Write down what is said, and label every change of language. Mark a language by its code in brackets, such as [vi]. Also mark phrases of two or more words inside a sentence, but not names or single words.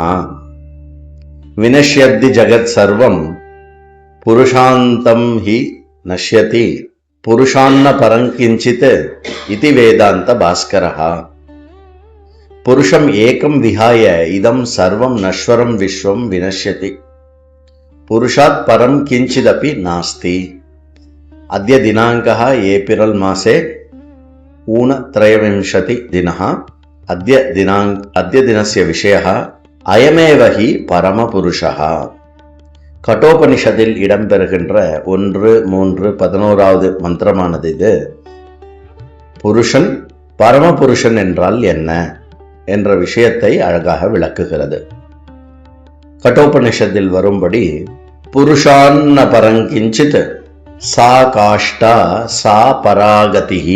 [sa] विनश्यति जगत् सर्वम् पुरुषान्तम् हि नश्यति पुरुषान्न परङ्किञ्चित् इति वेदान्त भास्करः. पुरुषम् एकम् विहाय इदम् सर्वम् नश्वरम् विश्वम् विनश्यति पुरुषात् परम् किञ्चिदपि नास्ति. अद्य दिनाङ्कः एप्रिल् मासे ऊनत्रयोविंशति दिनः. अद्य दिनस्य विषयः अयमेव हि परमपुरुषः. [ta] கட்டோபனிஷத்தில் இடம்பெறுகின்ற 1-3-11வது மந்திரமானது இது. புருஷன் பரமபுருஷன் என்றால் என்ன என்ற விஷயத்தை அழகாக விளக்குகிறது. கட்டோபனிஷத்தில் வரும்படி [sa] पुरुषान्न परङ्किञ्चित् सा काष्ठा सा परागतिः.